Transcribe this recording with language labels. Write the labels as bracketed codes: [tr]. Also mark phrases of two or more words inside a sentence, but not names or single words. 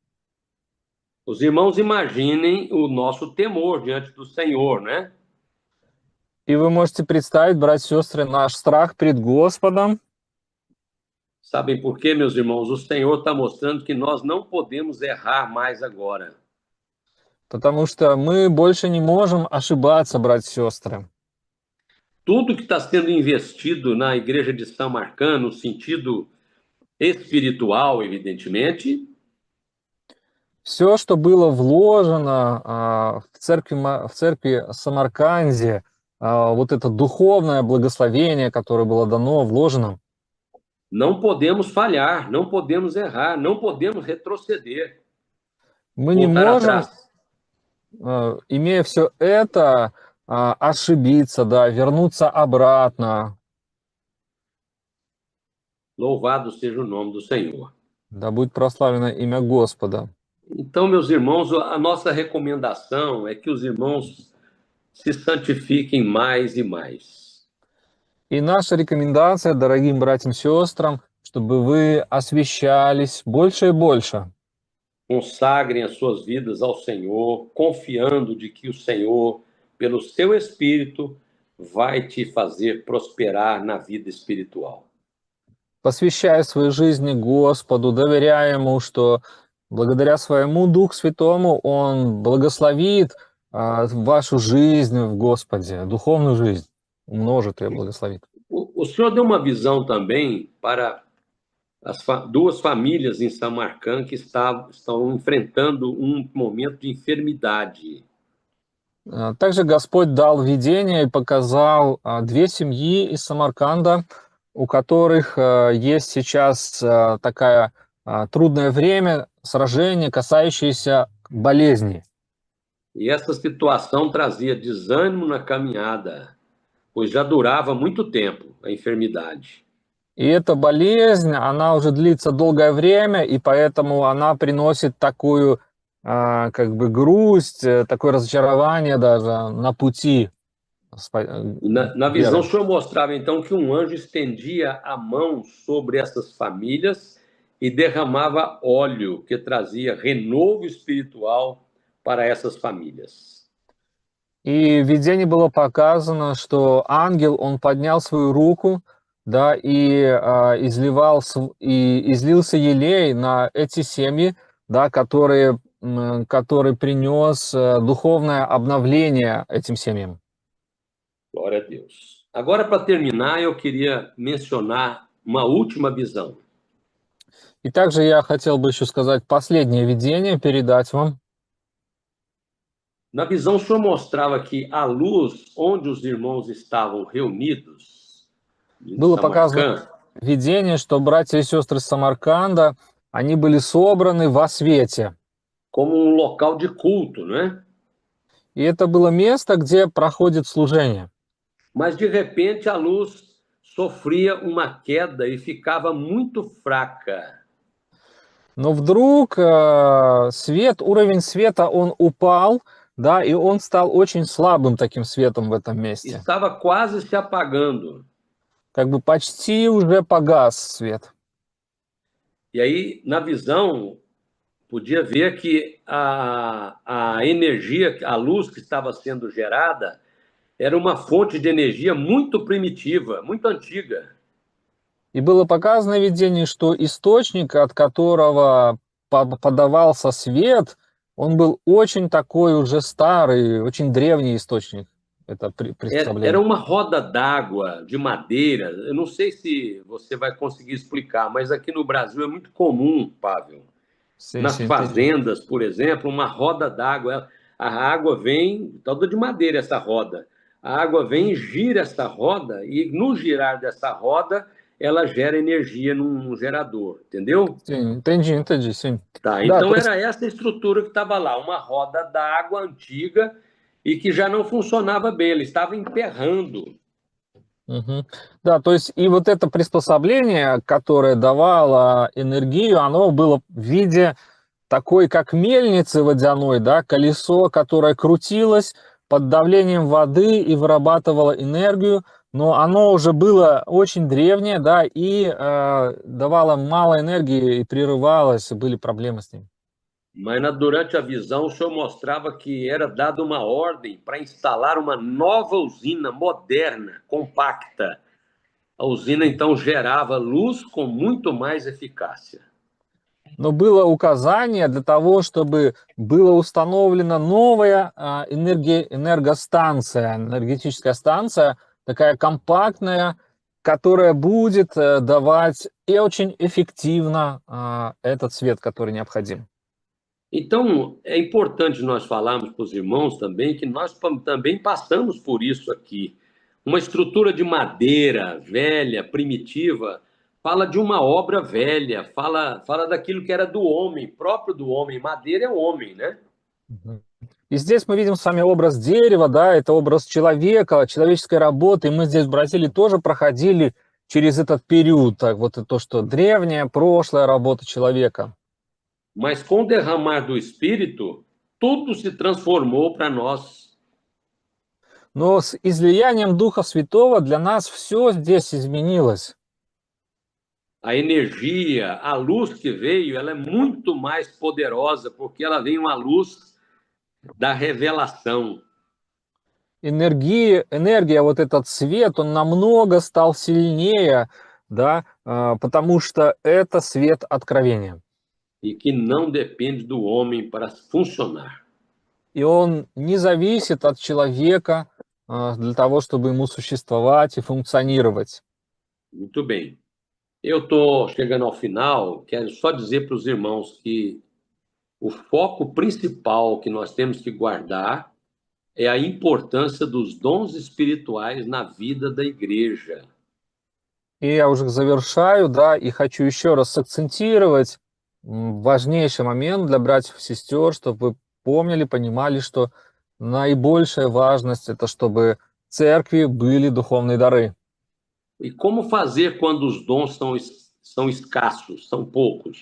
[pt] Os irmãos imaginem o nosso temor diante do Senhor, né? [ru] И вы можете представить, братья и сестры, наш страх пред Господом. [pt] Sabem por quê, meus irmãos? O Senhor está mostrando que nós não podemos errar mais agora. [ru] Потому что мы больше не можем ошибаться, братья и сестры. [pt] Tudo que está sendo investido na igreja de São Marcão, no sentido espiritual, evidentemente, [ru] Все, что было вложено в церкви Самарканде, вот это духовное благословение, которое было дано, вложено, [pt] não podemos falhar, não podemos errar, não podemos retroceder, [ru] мы не [pt] voltar [ru] можем, [pt] atrás. [ru] имея все это, ошибиться, да, вернуться обратно. [pt] Louvado seja o nome do Senhor. [ru] Да будет прославлено имя Господа. [pt] Então, meus irmãos, a nossa recomendação é que os irmãos se santifiquem mais e mais. [ru] И наша рекомендация, дорогим братьям и сестрам, чтобы вы освящались больше и больше. [pt] Consagrem as suas vidas ao Senhor, confiando de que o Senhor, pelo seu Espírito, vai te fazer prosperar na vida espiritual. [ru] Посвящая свои жизни Господу, доверяя Ему, что благодаря Своему Духу Святому Он благословит вашу жизнь в Господе, духовную жизнь, умножит ее, благословит. [pt] O Senhor deu uma visão também para as duas famílias em Samarcã que estão enfrentando um momento de enfermidade. [ru] Также Господь дал видение и показал две семьи из Самарканда, у которых есть сейчас такое трудное время, сражение, касающееся болезни. [pt] E essa situação trazia desânimo na caminhada, pois já durava muito tempo a enfermidade. [ru] И эта болезнь, она уже длится долгое время, и поэтому она приносит такую, как бы, грусть, такое разочарование даже на пути. [pt] Na visão, o Senhor mostrava então que um anjo estendia a mão sobre essas famílias e derramava óleo que trazia renovo espiritual para essas famílias. [ru] И в видении было показано, что ангел, он поднял свою руку, да, и излился елей на эти семьи, да, который принес духовное обновление этим семьям. [pt] Glória a Deus. Agora, para terminar, eu queria mencionar uma última visão. [ru] И также я хотел бы еще сказать последнее видение, передать вам. [pt] Na visão, o Senhor mostrava que a luz onde os irmãos estavam reunidos, [ru] Было показано видение, что братья и сестры Самарканда, они были собраны во свете. [pt] Como um local de culto, né? [ru] И это было место, где проходит служение. [pt] mas de repente a luz sofria uma queda e ficava muito fraca. [ru] Но вдруг уровень света, он упал, да, и он стал очень слабым таким светом в этом месте. [pt] Estava quase se apagando. [ru] Как бы почти уже погас свет. [pt] E aí, na visão, podia ver que a energia, a luz que estava sendo gerada, era uma fonte de energia muito primitiva, muito antiga. [ru] И было показано в видении, что источник, от которого подавался свет, он был очень такой уже старый, очень древний источник. Это [pt] Era [ru] приспособление. [pt] uma roda d'água de madeira. Eu não sei se você vai conseguir explicar, mas aqui no Brasil é muito comum, Pavel. Sim, Nas sim, entendi. fazendas, por exemplo, uma roda d'água. A água vem, toda de madeira essa roda. A água vem, gira essa roda, e no girar dessa roda, ela gera energia num gerador, entendeu? Sim, entendi, sim. Tá, [ru] Да, [pt] então [ru] то есть [pt] era essa estrutura que estava lá, uma roda d'água antiga e que já não funcionava bem, ele estava emperrando. Мгм. [ru] Да, то есть и вот это приспособление, которое давало энергию, оно было в виде такой, как мельницы водяной, да, колесо, которое крутилось под давлением воды и вырабатывало энергию, но оно уже было очень древнее, да, и давало мало энергии и прерывалось, и были проблемы с ним. [pt] Mas durante a visão, o senhor mostrava que era dada uma ordem para instalar uma nova usina moderna, compacta. A usina então gerava luz com muito mais eficácia. [ru] Но было указание для того, чтобы была установлена новая энергостанция, энергетическая станция, такая компактная, которая будет давать и очень эффективно этот свет, который необходим. [pt] Então, é importante nós falarmos para os irmãos também que nós também passamos por isso aqui. Uma estrutura de madeira velha, primitiva, fala de uma obra velha, fala daquilo que era do homem, próprio do homem. Madeira é o homem, né? Мгм. [ru] И здесь мы видим с вами образ дерева, да, это образ человека, человеческой работы. И мы здесь в Бразилии тоже проходили через этот период, так, вот то, что древняя, прошлая работа человека. [pt] Mas com o derramar do Espírito, tudo se transformou para nós. [ru] Но с излиянием Духа Святого для нас все здесь изменилось. [pt] A energia, a luz que veio, ela é muito mais poderosa, porque ela vem uma luz da revelação. [ru] Энергия, вот этот свет, он намного стал сильнее, да, потому что это свет откровения. [pt] E que não depende do homem para funcionar. [ru] И он не зависит от человека для того, чтобы ему существовать и функционировать. [pt] Muito bem. Eu estou chegando ao final, quero só dizer para os irmãos que o foco principal que nós temos que guardar é a importância dos dons espirituais na vida da igreja. [ru] И я уже завершаю, да, и хочу еще раз сакцентировать важнейший момент для братьев и сестер, чтобы вы помнили, понимали, что наибольшая важность это чтобы в церкви были духовные дары. [pt] E como fazer quando os dons são escassos, são poucos?